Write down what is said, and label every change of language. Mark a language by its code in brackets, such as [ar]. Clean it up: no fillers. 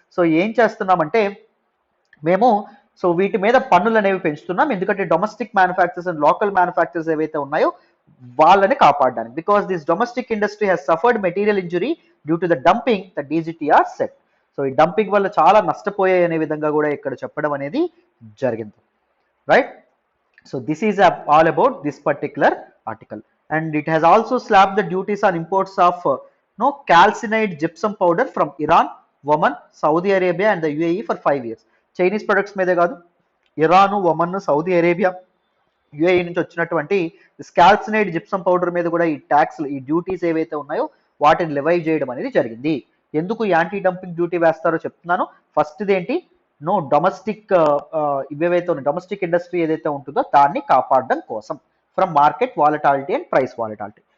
[te] So ఏం చేస్తున్నామంటే మేము వీటి మీద పన్నులు అనేవి పెంచుతున్నాం, ఎందుకంటే [en] domestic manufactures and local manufactures [te] ఏవైతే ఉన్నాయో వాళ్ళని కాపాడడానికి. [en] Because this domestic industry has suffered material injury due to the dumping the DGTR set. [te] So ఈ డంపింగ్ వల్ల చాలా నష్టపోయాయి అనే విధంగా కూడా ఇక్కడ చెప్పడం అనేది జరిగింది. [en] Right. So this is all about this particular article, and it has also slapped the duties on imports of calcined gypsum powder from Iran, Oman, Saudi Arabia and the UAE for 5 years. [te] Chinese products మీదే కాదు, Iran, Oman, Saudi Arabia, UAE నుంచి వచ్చినటువంటి కాల్సినైడ్ gypsum powder మీద కూడా ఈ tax, ఈ duties ఏవైతే ఉన్నాయో వాటిని లెవై చేయడం అనేది జరిగింది. ఎందుకు యాంటీ డంపింగ్ డ్యూటీ వేస్తారో చెప్తున్నాను. ఫస్ట్ ఏంటి, డొమెస్టిక్ ఇవేవైతే ఉన్నాయి, డొమెస్టిక్ ఇండస్ట్రీ ఏదైతే ఉంటుందో దాన్ని కాపాడడం కోసం, [en] From market volatility and price volatility.